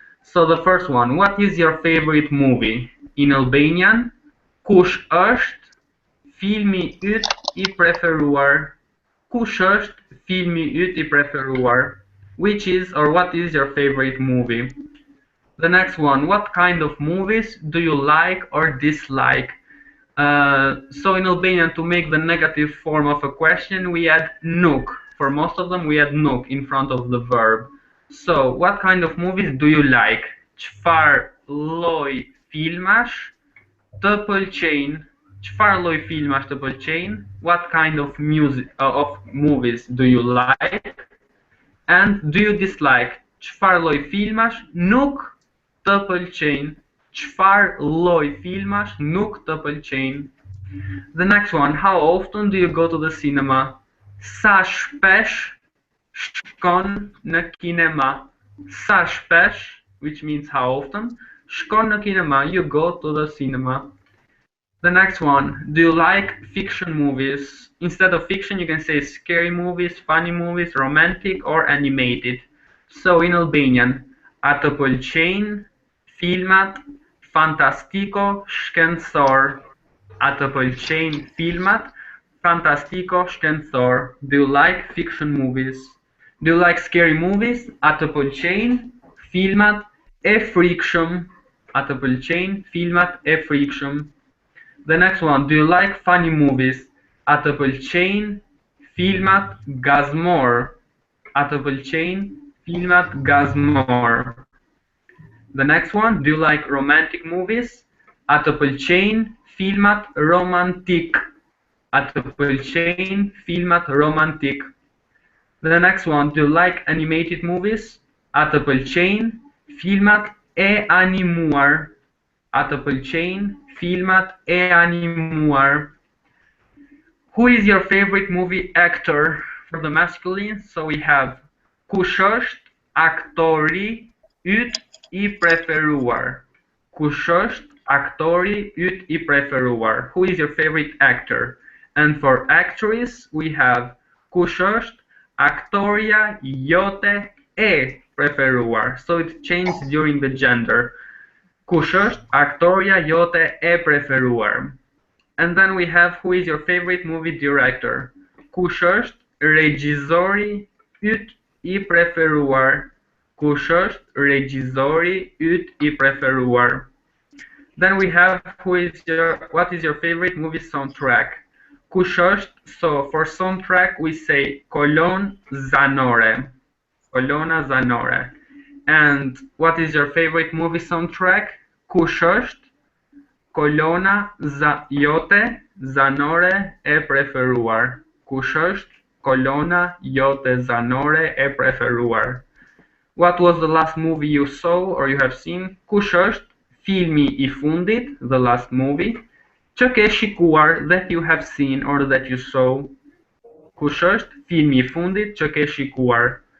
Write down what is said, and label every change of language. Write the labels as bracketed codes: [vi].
[en] So the first one: what is your favorite movie? In Albanian, [sq] kush është filmi yt I preferuar? Kush është filmi yt I preferuar? [en] Which is or what is your favorite movie? The next one, what kind of movies do you like or dislike? So in Albanian, to make the negative form of a question, we add nuk. For most of them, we add nuk in front of the verb. So, what kind of movies do you like? [sq] Çfarë lloj filmash të pëlqejnë? Çfarë lloj filmash të pëlqejnë? [en] What kind of movies do you like? And do you dislike? [sq] Çfarë lloj filmash nuk të pëlqejnë? Çfarë lloj filmash nuk të pëlqejnë? [en] The next one, how often do you go to the cinema? [sq] Sa shpesh shkon në kinema? Sa shpesh, [en] which means how often, [sq] shkon në kinema, [en] you go to the cinema. The next one, do you like fiction movies? Instead of fiction, you can say scary movies, funny movies, romantic, or animated. So in Albanian, [sq] a të pëlqejnë filmat fantastiko shkencor? A të pëlqejnë filmat fantastiko shkencor? [en] Do you like fiction movies? Do you like scary movies? [sq] A të pëlqejnë filmat e frikshëm? A të pëlqejnë filmat e frikshëm? [en] The next one, do you like funny movies? [sq] A të pëlqejnë filmat gazmor? A të pëlqejnë filmat gazmor? [en] The next one, do you like romantic movies? [sq] A të pëlqejnë filmat romantik? A të pëlqejnë filmat romantik? [en] The next one, do you like animated movies? [sq] A të pëlqejnë filmat e animuar? A të pëlqejnë filmat e animuar? [en] Who is your favorite movie actor? For the masculine, so we have [sq] kush është aktori yt I preferuar? Kush është aktori yt I preferuar? [en] Who is your favorite actor? And for actress, we have [sq] kush është aktoria jote e preferuar? [en] So it changes during the gender. [sq] Kush është aktoria jote e preferuar? [en] And then we have who is your favorite movie director? [sq] Kush është regjizori yt I preferuar? Kush është regjizori yt I preferuar? [en] Then we have what is your favorite movie soundtrack? Kushosh. So for soundtrack we say [sq] kolon zanore. Kolona zanore. [en] And what is your favorite movie soundtrack? [sq] Kushosh. Kolona jote zanore e preferuar. Kushosh. Kolona jote zanore e preferuar. [en] What was the last movie you saw or you have seen? Kushosh. [sq] Filmi I fundit, [en] the last movie. [sq] Që ke shikuar, [en] that you have seen or that you saw. [sq] Kush është filmi I fundit që ke shikuar?